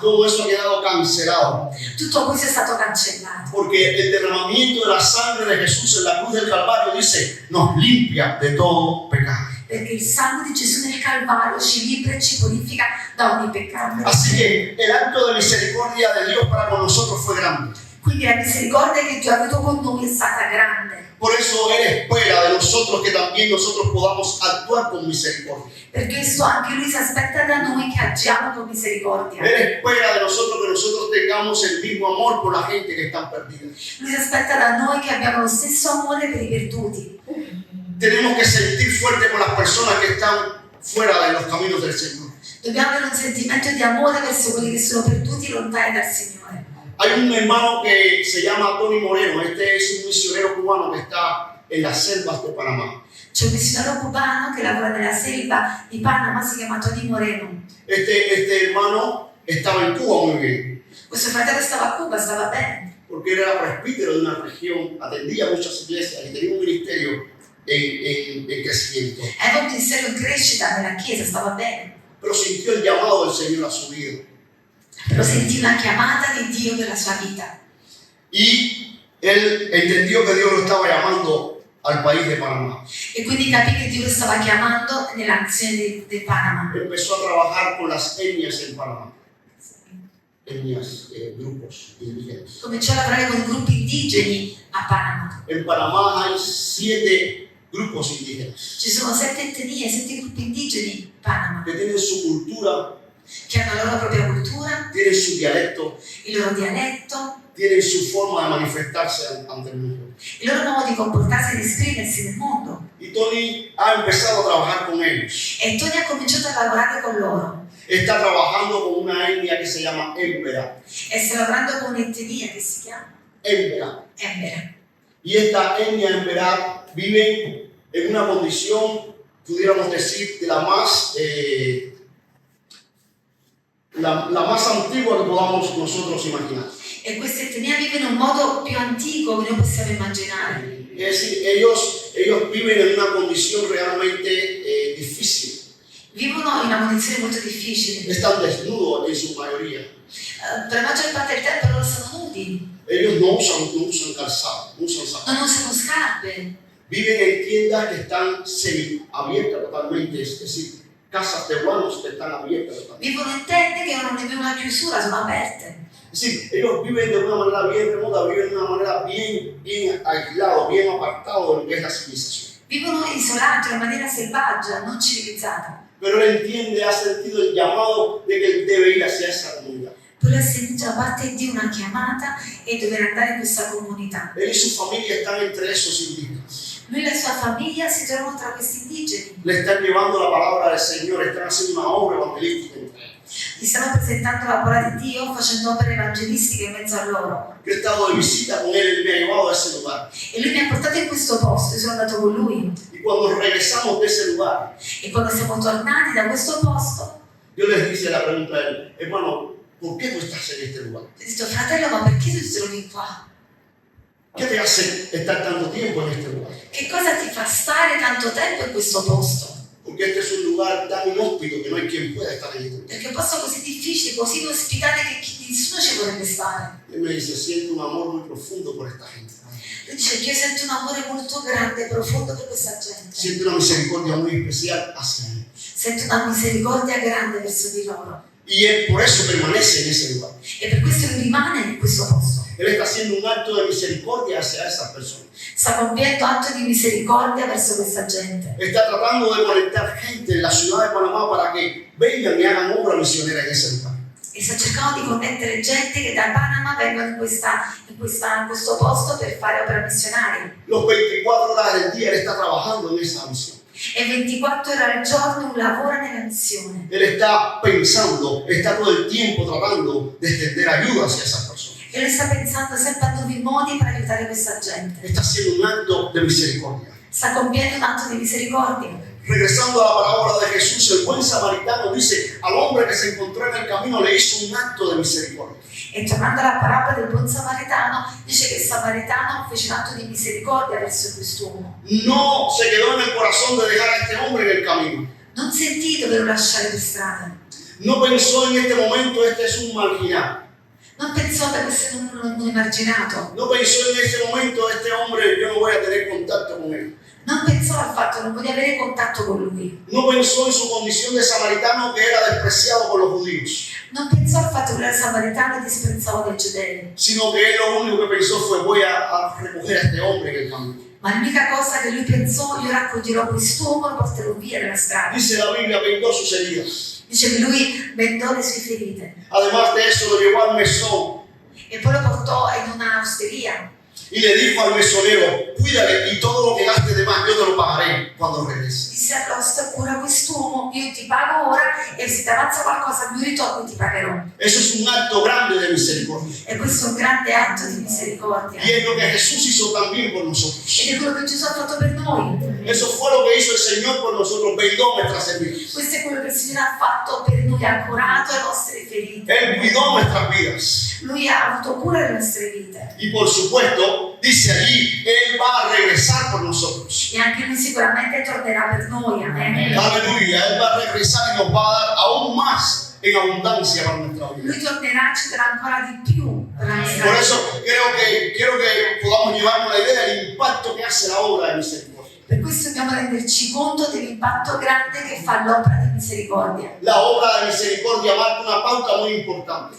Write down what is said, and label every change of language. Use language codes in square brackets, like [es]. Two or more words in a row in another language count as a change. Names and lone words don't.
[es] Todo eso ha quedado cancelado. [it] Tutto questo è stato cancellato. [es] Porque el derramamiento de la sangre de Jesús en la cruz del Calvario dice, nos limpia de todo pecado. [it] Perché il sangue di Gesù nel Calvario ci libera e ci purifica da ogni peccato. [es] Así que el acto de misericordia de Dios para con nosotros fue grande. [it] Quindi la misericordia che Dio ha avuto con noi è stata grande. [es] Por eso Él espera de nosotros que también nosotros podamos actuar con misericordia. [it] Per questo anche Lui si aspetta da noi che agiamo con misericordia. [es] Él espera de nosotros que nosotros tengamos el mismo amor por la gente que está perdida. [it] Lui si aspetta da noi che abbiamo lo stesso amore per i perduti. [es] Tenemos que sentir fuerte por las personas que están fuera de los caminos del Señor. [it] Dobbiamo avere un sentimento di amore verso quelli che sono perduti e lontani dal Signore. [es] Hay un hermano que se llama Tony Moreno. Este es un misionero cubano que está en las selvas de Panamá. [it] C'è un missionario cubano che lavora nella selva di Panama, si chiama Tony Moreno. [es] Este hermano estaba en Cuba muy bien, [it] Questo fratello stava a Cuba, stava bene, [es] porque él era presbítero de una región, atendía muchas iglesias y tenía un ministerio en crecimiento. [it] aveva un ministero in crescita nella chiesa, stava bene, [es] Pero sintió el llamado del Señor a su vida. [it] però sentì una chiamata di Dio per la sua vita [es] Y él entendió que Dios lo estaba llamando al país de Panamá. [it] e quindi capì che Dio lo stava chiamando nella nazione del Panama. [es] Empezó a trabajar con las etnias en Panamá. Etnias, grupos indígenas. [it] Cominciò a lavorare con gruppi indigeni a Panama. [es] En Panamá hay 7 grupos indígenas [it] Ci sono 7 etnie, 7 gruppi indigeni in Panama [es] que tienen su cultura, [it] che hanno la loro propria cultura, [es] tienen su dialecto, [it] il loro dialetto, [es] tienen su forma de manifestarse ante el mundo. [it] il loro modo di comportarsi e di esprimersi nel mondo. [es] Y Tony ha empezado a trabajar con ellos. [it] E Tony ha cominciato a lavorare con loro [es] Está trabajando con una etnia que se llama Embera. [it] e sta lavorando con un'etnia che si chiama Embera. [es] Embera. Y esta etnia Embera vive en una condición, pudiéramos decir, de la más antigua que podamos nosotros imaginar. [it] E questa etnia vive in un modo più antico che noi possiamo immaginare. [es] Es decir, ellos viven en una condición realmente difícil. [it] Vivono in una condizione molto difficile. [es] Están desnudos en su mayoría. [it] Per la maggior parte del tempo loro sono nudi, [es] Ellos no usan calzado, no usan zapatos. [it] non usano scarpe, [es] Viven en tiendas que están semiabiertas totalmente, es decir, casas de guanos que están abiertas totalmente. [it] vivono in tende che non hanno una chiusura, sono aperte. [es] Es decir, ellos viven de una manera bien remota, viven de una manera bien aislado, bien apartado de lo que es la civilización. [it] Vivono isolati in maniera selvaggia, non civilizzata. [es] Pero él entiende, ha sentido el llamado de que él debe ir hacia esa comunidad. [it] Lui ha sentito da parte di una chiamata e dover andare in questa comunità. [es] Él y su familia están entre esos indígenas. [it] Lui e la sua famiglia si trovano tra questi indigeni. [es] Le están llevando la palabra del Señor, están haciendo una obra evangelística entre ellos. [it] Gli stanno presentando la parola di Dio facendo opere evangelistiche in mezzo a loro. [es] Yo he estado de visita con él me ha llevado a ese lugar. [it] E lui mi ha portato in questo posto, io sono andato con lui. [es] Y cuando regresamos de ese lugar, [it] E quando siamo tornati da questo posto, [es] yo les hice la pregunta a él, hermano, ¿por qué tú estás en este lugar? [it] ho detto, fratello, ma perché tu ti trovi qua? [es] ¿Qué te hace estar tanto tiempo en este lugar? [it] Che cosa ti fa stare tanto tempo in questo posto? [es] Porque este es un lugar tan inhóspito que no hay quien pueda estar en este lugar. [it] Perché è un posto così difficile, così inospitale che nessuno ci vorrebbe stare. [es] Él me dice, siento un amor muy profundo por esta gente. [it] Lui dice che io sento un amore molto grande e profondo per questa gente. [es] Siento una misericordia muy especial hacia ellos. [it] Sento una misericordia grande verso di loro. [es] Y él por eso permanece en ese lugar. [it] E per questo lui rimane in questo posto. [es] Él está haciendo un acto de misericordia hacia esas personas. [it] Sta compiendo atto di misericordia verso questa gente. [es] Está tratando de conectar gente en la ciudad de Panamá para que vengan y hagan obra misionera en ese lugar. [it] E sta cercando di connettere gente che da Panama vengono in questo posto per fare opera missionaria. [es] Los 24 horas del día él está trabajando en esa misión. [it] E 24 ore al giorno lavora nella missione. [es] Él está pensando, está todo el tiempo tratando de extender ayuda hacia esas personas. [it] E lui sta pensando sempre a nuovi modi per aiutare questa gente. [es] Está haciendo un acto de misericordia. [it] Sta compiendo un atto di misericordia. [es] Regresando a la parábola de Jesús, el buen samaritano dice al hombre que se encontró en el camino le hizo un acto de misericordia. [it] E tornando alla parabola del buon samaritano, dice che il samaritano fece un atto di misericordia verso quest'uomo. [es] No se quedó en el corazón de dejar a este hombre en el camino. [it] Non sentì di doverlo lasciare per strada. [es] No pensó en este momento, este es un marginal. [it] Non pensò che fosse un emarginato. [es] No pensó en ese momento, este hombre, yo no voy a tener contacto con él. [it] Non pensò al fatto che non poteva avere contatto con lui. [es] No pensó en su condición de samaritano que era despreciado por los judíos, [it] Non pensò al fatto che era samaritano e disprezzato dai giudei. [es] sino que él lo único que pensó fue voy a recoger a este hombre en el camino. [it] Ma l'unica cosa che lui pensò, io raccoglierò quest'uomo e lo porterò via dalla strada. [es] Dice la Biblia, vendó sus heridas. [it] Dice che lui vendò le sue ferite. [es] Además de eso, lo llevó al mesón [it] E poi lo portò in una osteria. [es] y le dijo al mesonero, cuídale y todo lo que gaste de más, yo te lo pagaré cuando regrese. [it] Disse all'oste, cura quest'uomo, io ti pago ora e se ti avanza qualcosa mi ritorno e ti pagherò. [es] Eso es un acto grande de misericordia. [it] E questo è un grande atto di misericordia. [es] Y es lo que Jesús hizo también por nosotros. [it] Ed è quello che Gesù ha fatto per noi. [es] Eso fue lo que hizo el Señor por nosotros, vendó nuestras heridas. [it] Questo è quello che il Signore ha fatto per noi, ha curato le nostre ferite. [es] Él cuidó nuestras vidas. [it] Lui ha avuto cura delle nostre vite. [es] Y por supuesto, dice allí, Él va a regresar por nosotros. [it] E anche lui sicuramente tornerà per noi. [es] Amen. Aleluya, Él va a regresar y nos va a dar aún más en abundancia para nuestra vida. [it] Lui tornerà e ci darà ancora di più per la nostra [es] Por [it] vita. [es] eso quiero que podamos llevarnos la idea del impacto que hace la obra de misericordia. [it] Per questo dobbiamo renderci conto dell'impatto grande che fa l'opera di misericordia. [es] La obra de misericordia marca una pauta muy importante.